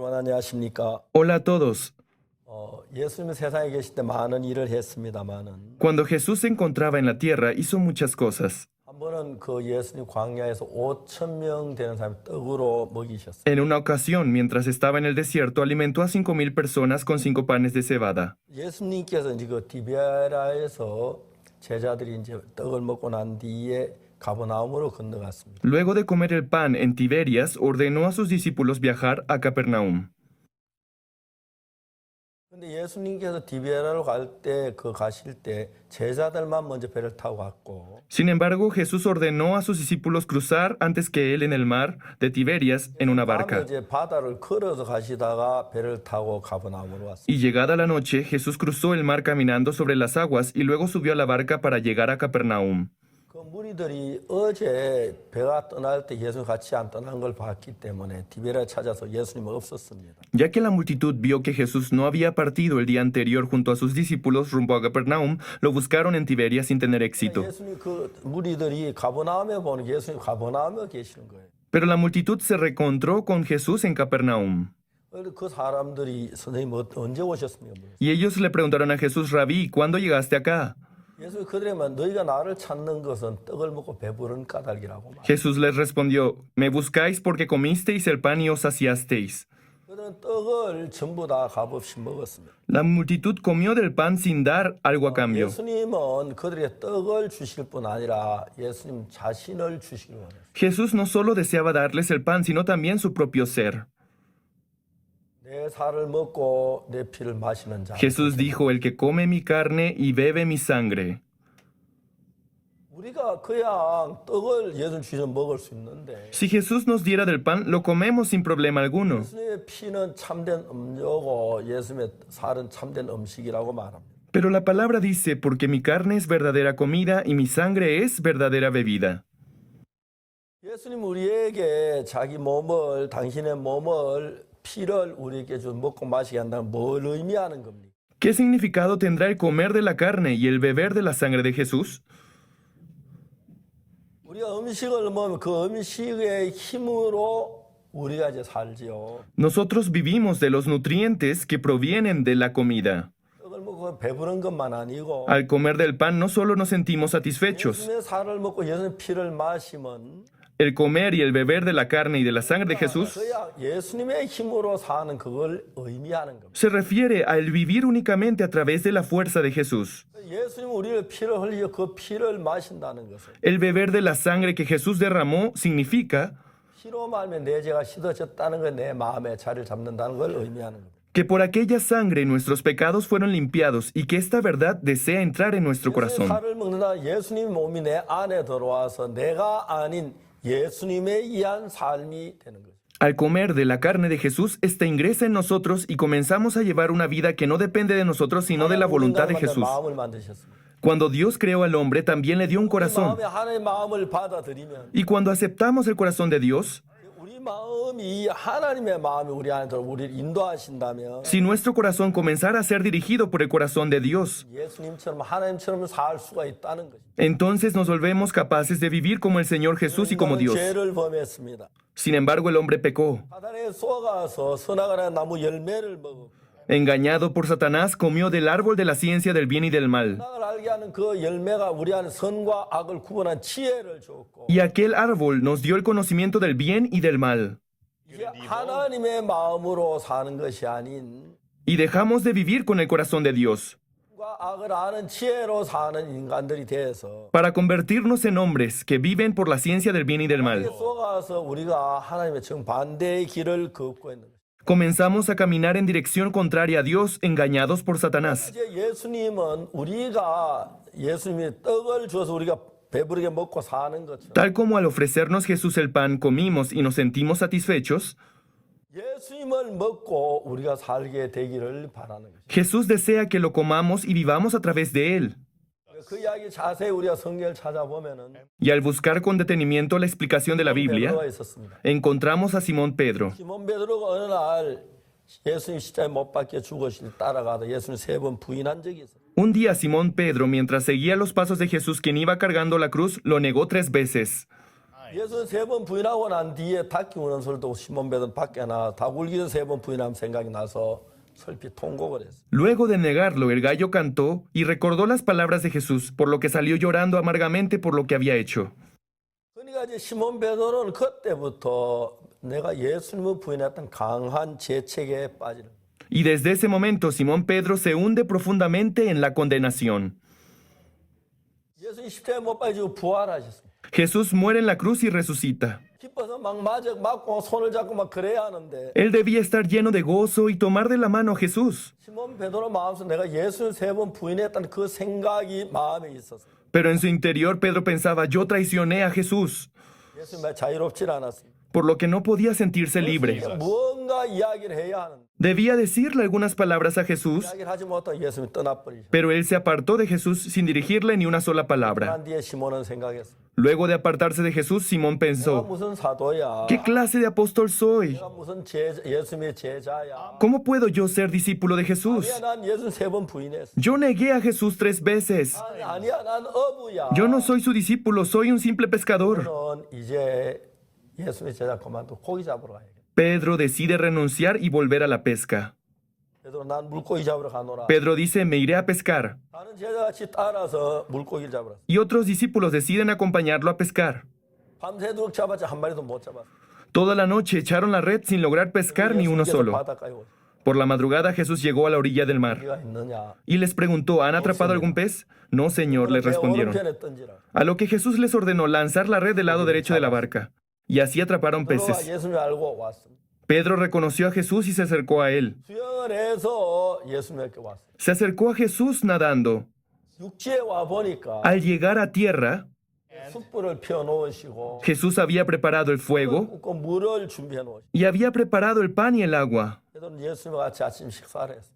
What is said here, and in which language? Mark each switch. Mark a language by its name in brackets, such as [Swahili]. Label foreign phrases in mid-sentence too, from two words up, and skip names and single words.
[Korean] 안녕하십니까? [Spanish] Hola a todos. [Korean] 예수님은 세상에 계실 때 많은 일을 했습니다만은 [Spanish] Cuando Jesús se encontraba en la tierra, hizo muchas cosas. [Korean] 한 번은 그 예수님 광야에서 5천 명 되는 사람 떡으로 먹이셨어요. [Spanish] En una ocasión, mientras estaba en el desierto, alimentó a 5,000 personas con 5 panes de cebada. [Korean] 예수님께서 이제 그 디베라에서 제자들이 이제 떡을 먹고 난 뒤에 가버나움으로 건너갔습니다. [Spanish] Luego de comer el pan en Tiberias, ordenó a sus discípulos viajar a Capernaum. [Korean] 근데 예수님께서 디베라로 가실 때 제자들만 먼저 배를 타고 갔고 [Spanish] Sin embargo, Jesús ordenó a sus discípulos cruzar antes que él en el mar de Tiberias en una [Korean] 다음에 [Spanish] barca. [Korean] 이제 바다를 걸어서 가시다가 배를 타고 가버나움으로 왔습니다. [Spanish] Y llegada la noche, Jesús cruzó el mar caminando sobre las aguas y luego subió a la barca para llegar a Capernaum. [Korean] 그 무리들이 어제 배가 떠날 때 예수님 같이 안 떠난 걸 봤기 때문에 디베라에 찾아서 예수님은 없었습니다. [Spanish] Ya que la multitud vio que Jesús no había partido el día anterior junto a sus discípulos rumbo a Capernaum, lo buscaron en Tiberias sin tener éxito. [Korean] 예수님 그 무리들이 가버나움에 보는 예수님 가버나움에 계시는 거예요. [Spanish] Pero la multitud se reencontró con Jesús en Capernaum. [Korean] 그 사람들이 선생님 언제 오셨습니까? [Spanish] Y ellos le preguntaron a Jesús, Rabí, ¿cuándo llegaste acá? [Korean] 예수님 그들에만 너희가 나를 찾는 것은 떡을 먹고 배부른 까닭이라고 말. [Spanish] Jesús les respondió, me buscáis porque comisteis el pan y os saciasteis. [Korean] 그들은 떡을 전부 다 값없이 먹었습니다. [Spanish] La multitud comió del pan sin dar algo a cambio. [Korean] 예수님은 그들에게 떡을 주실 뿐 아니라 예수님 자신을 주시기 원했어요. [Spanish] Jesús no solo deseaba darles el pan, sino también su propio ser. [Korean] 내 살을 먹고 내 피를 마시는 자. [Spanish] Jesús dijo, el que come mi carne y bebe mi sangre. [Korean] 우리가 그냥 떡을 예수님 주시면 먹을 수 있는데 [Spanish] Si Jesús nos diera del pan, lo comemos sin problema alguno. [Korean] 예수님의 피는 참된 음료고 예수님의 살은 참된 음식이라고 말합니다. [Spanish] Pero la palabra dice, porque mi carne es verdadera comida y mi sangre es verdadera bebida. [Korean] 예수님 우리에게 자기 몸을 당신의 몸을 피를 우리에게 좀 먹고 마시게 한다면 뭘 의미하는 겁니까? [Spanish] ¿Qué significado tendrá el comer de la carne y el beber de la sangre de Jesús? [Korean] 우리가 음식을 먹으면 그 음식의 힘으로 우리가 이제 살지요. [Spanish] Nosotros vivimos de los nutrientes que provienen de la comida. [Korean] 떡을 먹고 배부른 것만 아니고 [Spanish] Al comer del pan no solo nos sentimos satisfechos. [Korean] 예수님의 살을 먹고 예수님의 피를 마시면 [Spanish] El comer y el beber de la carne y de la sangre de Jesús [Korean] 그야 예수님의 힘으로 사는 그걸 의미하는 겁니다. [Spanish] se refiere al vivir únicamente a través de la fuerza de Jesús. [Korean] 예수님 우리를 피를 흘리고 그 피를 마신다는 것은 [Spanish] El beber de la sangre que Jesús derramó significa [Korean] 피로 말며 내 죄가 씻어졌다는 걸 내 마음에 자리를 잡는다는 걸 의미하는 겁니다. [Spanish] que por aquella sangre nuestros pecados fueron limpiados y que esta verdad desea entrar en nuestro [Korean] 예수님 [Spanish] corazón. [Korean] 살을 먹는다 예수님 몸이 내 안에 들어와서 내가 아닌 예수님에 의한 삶이 되는 거죠. [Spanish] Al comer de la carne de Jesús, esta ingresa en nosotros y comenzamos a llevar una vida que no depende de nosotros, sino de la voluntad de Jesús. [Korean] 마음을 만드셨습니다. [Spanish] Cuando Dios creó al hombre, también le dio un corazón. [Korean] 마음에 하나님의 마음을 받아들이면 [Spanish] Y cuando aceptamos el corazón de Dios, [Korean] 우리 마음이 하나님의 마음이 우리 안에 들어 우리를 인도하신다면 [Spanish] si nuestro corazón comenzara a ser dirigido por el corazón de Dios, [Korean] 예수님처럼 하나님처럼 살 수가 있다는 거죠. [Spanish] entonces nos volvemos capaces de vivir como el Señor Jesús y como Dios. [Korean] 죄를 범했습니다. [Spanish] Sin embargo, el hombre pecó. [Korean] 사단에 속아서 선악과의 나무 열매를 먹어 [Spanish] Engañado por Satanás, comió del árbol de la ciencia del bien y del mal. [Korean] 선악을 알게 하는 그 열매가 우리 안에 선과 악을 구분한 지혜를 줬고 [Spanish] Y aquel árbol nos dio el conocimiento del bien y del mal. [Korean] 이제 하나님의 마음으로 사는 것이 아닌 [Spanish] Y dejamos de vivir con el corazón de Dios [Korean] 선과 악을 아는 지혜로 사는 인간들이 돼서 [Spanish] para convertirnos en hombres que viven por la ciencia del bien y del mal. [Korean] 속아서 우리가 하나님의 정반대의 길을 걷고 있는 거죠. [Spanish] Comenzamos a caminar en dirección contraria a Dios, engañados por Satanás. [Korean] 이제 예수님은 우리가 예수님이 떡을 줘서 우리가 배부르게 먹고 사는 것처럼 [Spanish] Tal como al ofrecernos Jesús el pan comimos y nos sentimos satisfechos, [Korean] 예수님을 먹고 우리가 살게 되기를 바라는 거죠. [Spanish] Jesús desea que lo comamos y vivamos a través de él. [Korean] 그 이야기 자세히 우리가 성경을 찾아보면은 [Spanish] Y al buscar con detenimiento la explicación de la Biblia, [Korean] 베드로가 있었습니다. [Spanish] encontramos a Simón Pedro. [Korean] 시몬 베드로가 어느 날 예수님 십자가에 못 박혀 죽으실 따라가다 예수님 3번 부인한 적이 있어요. [Spanish] Un día Simón Pedro, mientras seguía los pasos de Jesús quien iba cargando la cruz, lo negó 3 veces. [Korean] 예수는 세 번 부인하고 난 뒤에 닭 우는 소리도 시몬 베드로 밖에 나 닭 울기는 세 번 부인하면 생각이 나서 슬피 통곡을 했어. [Spanish] Luego de negarlo, el gallo cantó y recordó las palabras de Jesús, por lo que salió llorando amargamente por lo que había hecho. [Korean] 그러니까 이제 시몬 베드로는 그때부터 내가 예수님을 부인했던 강한 죄책에 빠지는. [Spanish] Y desde ese momento Simón Pedro se hunde profundamente en la condenación. [Korean] 예수님 십자가에 못 박히시고 부활하셨습니다. [Spanish] Jesús muere en la cruz y resucita. [Korean] 기뻐서 막 맞고 손을 잡고 막 그래야 하는데 [Spanish] Él debía estar lleno de gozo y tomar de la mano a Jesús. [Korean] 시몬 베드로 마음속에 내가 예수를 세 번 부인했다는 그 생각이 마음에 있었어. [Spanish] Pero en su interior Pedro pensaba, yo traicioné a Jesús, [Korean] 예수님 자유롭지 않았습니다. [Spanish] por lo que no podía sentirse libre. [Korean] 무언가 이야기를 해야 하는데 [Spanish] Debía decirle algunas palabras a Jesús, [Korean] 이야기를 하지 못하고 예수님이 떠나버리죠. [Spanish] pero él se apartó de Jesús sin dirigirle ni una sola palabra. [Korean] 난 뒤에 시몬은 생각했어. [Spanish] Luego de apartarse de Jesús, Simón [Korean] 내가 [Spanish] pensó, [Korean] 무슨 사도야? [Spanish] ¿qué clase de apóstol soy? [Korean] 내가 무슨 예수님의 제자야? [Spanish] ¿Cómo puedo yo ser discípulo de Jesús? [Korean] 아니야, 난 예수님 세 번 부인했어. [Spanish] Yo negué a Jesús 3 veces. [Korean] 아니야, 난 어부야. [Spanish] Yo no soy su discípulo, soy un simple pescador. [Korean] 너는 이제 예수님의 제자 그만두고 고기 잡으러 가야겠다. [Spanish] Pedro decide renunciar y volver a la pesca. [Korean] 그래도 난 물고기 잡으러 가노라. [Spanish] Pedro dice, me iré a pescar. [Korean] 다른 제자같이 따라서 물고기를 잡으러 갔어. [Spanish] Y otros discípulos deciden acompañarlo a pescar. [Korean] 밤새도록 잡았지 한 마리도 못 잡았어. [Spanish] Toda la noche echaron la red sin lograr pescar ni uno [Korean] 예수님께서 [Spanish] solo. [Korean] 바닷가에 오셔. [Spanish] Por la madrugada Jesús llegó a la orilla del mar [Korean] 고기가 있느냐? [Spanish] y les preguntó, ¿han atrapado algún pez? No, Señor, les [Korean] 배 [Spanish] respondieron. [Korean] 오른편에 던지라. [Spanish] A lo que Jesús les ordenó lanzar la red del lado derecho de la barca. Y así atraparon [Korean] 베드로가 [Spanish] peces. [Korean] 예수님을 알고 왔습니다. [Spanish] Pedro reconoció a Jesús y se acercó a él. [Korean] 수영을 해서 예수님께 왔어요. [Spanish] Se acercó a Jesús nadando. [Korean] 육지에 와 보니까 [Spanish] Al llegar a tierra, [Korean] 숯불을 피워 놓으시고 [Spanish] Jesús había preparado el fuego [Korean] 굽고 물을 준비해 놓으시고 [Spanish] y había preparado el pan y el agua. [Korean] 베드로는 예수님과 같이 아침 식사를 했어요.